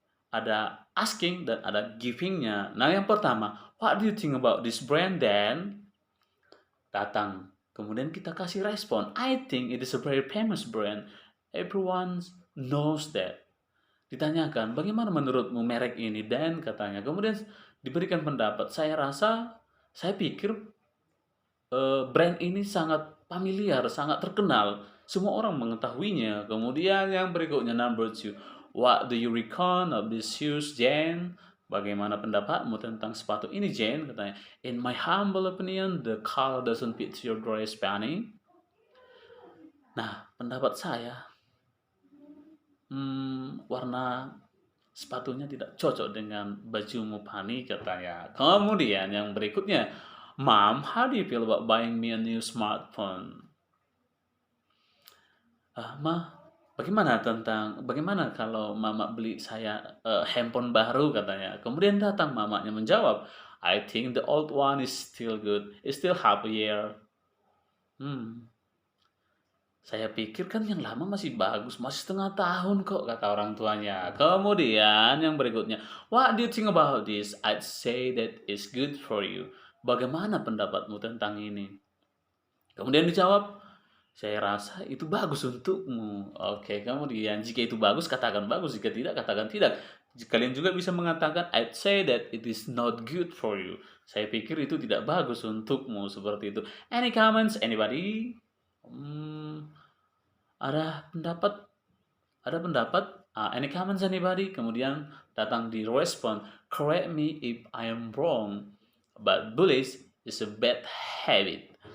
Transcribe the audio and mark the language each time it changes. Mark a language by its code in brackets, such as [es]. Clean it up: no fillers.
[id] Ada asking dan ada giving-nya. Nah, yang pertama, [en] what do you think about this brand? Then [id] datang. Kemudian kita kasih respon. [en] I think it is a very famous brand. Everyone knows that. [id] Ditanyakan, bagaimana menurutmu merek ini? Dan katanya. Kemudian diberikan pendapat. Saya pikir brand ini sangat familiar, sangat terkenal. Semua orang mengetahuinya. Kemudian yang berikutnya [en] number two. What do you reckon of these shoes, Jane? [id] Bagaimana pendapatmu tentang sepatu ini, Jane? Katanya. [en] In my humble opinion, the color doesn't fit your dress, Penny. [id] Nah, pendapat saya, warna sepatunya tidak cocok dengan bajumu, Pani, katanya. Kemudian yang berikutnya, [en] Mom, how do you feel about buying me a new smartphone? [id] Ma, bagaimana kalau mama beli saya handphone baru, katanya. Kemudian datang mamanya menjawab, [en] I think the old one is still good. It's still half a year. [id] Saya pikir kan yang lama masih bagus, masih setengah tahun kok, kata orang tuanya. Kemudian yang berikutnya, [en] what do you think about this? I'd say that it's good for you. [id] Bagaimana pendapatmu tentang ini? Kemudian dijawab, saya rasa itu bagus untukmu. Oke, kemudian jika itu bagus, katakan bagus. Jika tidak, katakan tidak. Kalian juga bisa mengatakan, [en] I'd say that it is not good for you. [id] Saya pikir itu tidak bagus untukmu, seperti itu. [en] Any comments, anybody? [id] Ada pendapat? Ada pendapat? [en] Any comments, anybody? [id] Kemudian datang di respon, [en] correct me if I am wrong, but bullies is a bad habit.